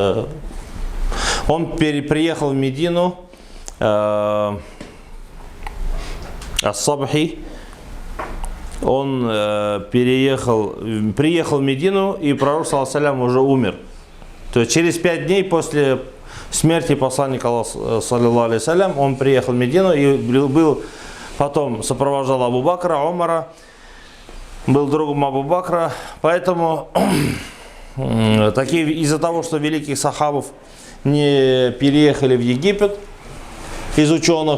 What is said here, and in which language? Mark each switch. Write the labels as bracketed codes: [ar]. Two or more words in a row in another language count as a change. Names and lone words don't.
[ru] Он приехал в Медину, Ас-Сабхи, он приехал в Медину, и пророк, [ar] صلى الله عليه [ru] уже умер. То есть через 5 дней после смерти посланника Аллаха, [ar] صلى الله عليه وسلم, [ru] он приехал в Медину и потом сопровождал Абу Бакра, Умара, был другом Абу Бакра. Поэтому из-за того, что великих сахабов не переехали в Египет из ученых.